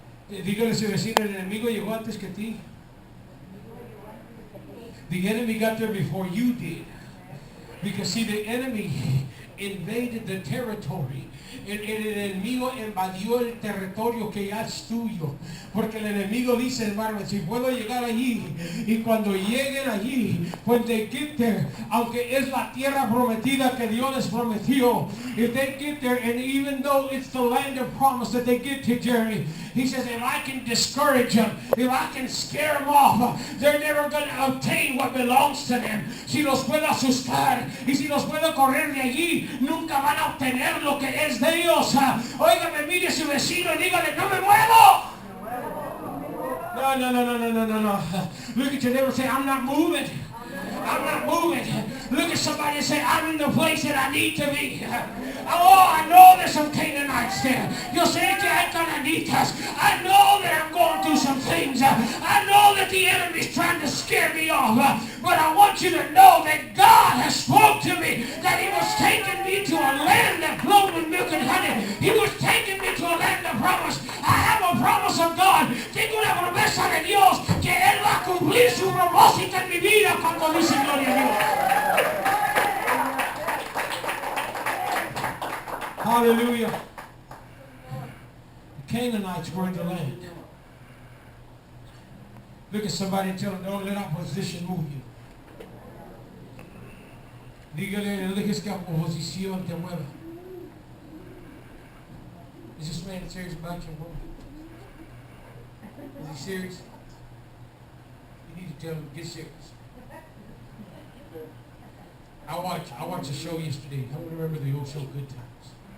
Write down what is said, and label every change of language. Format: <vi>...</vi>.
<es>Dígale a su vecino, el enemigo llegó antes que ti.</es> <en>The enemy got there before you did. Because see, the enemy invaded the territory.</en> <es>El enemigo invadió el territorio que ya es tuyo. Porque el enemigo dice, hermano, si puedo llegar allí, y cuando lleguen allí,</es> <en>when they get there,</en> <es>aunque es la tierra prometida que Dios les prometió,</es> <en>if they get there, and even though it's the land of promise that they get to, Jeremy, he says, if I can discourage them, if I can scare them off, they're never going to obtain what belongs to them.</en> <es>Si los puedo asustar, y si los puedo correr de allí, nunca van a obtener lo que es de ellos. Óigame, mire a su vecino y dígale, no me muevo. No.</es> <en>Look at your neighbor and say, I'm not moving. I'm not moving. Look at somebody and say, I'm in the place that I need to be. Oh, I know there's some Canaanites there.</en> <es>Yo sé que hay cananitas.</es> <en>I know that I'm going through some things. I know that the enemy's trying to scare me off. But I want you to know that God has spoke to me, that he was taking me to a land that flowed with milk and honey. He was taking me to a land of promise. I have a promise of God.</en> <es>Tengo una promesa de Dios que Él va a cumplir su propósito en mi vida cuando dice gloria a Dios.</es> <en>Hallelujah. The Canaanites were in the land. Look at somebody and tell them, don't let opposition move you.</en> <es>Dígale, no dejes que oposición te mueva.</es> <en>Is this man serious about your woman? Is he serious? You need to tell him, get serious. I watched a show yesterday. I remember the old show, Good Times.</en>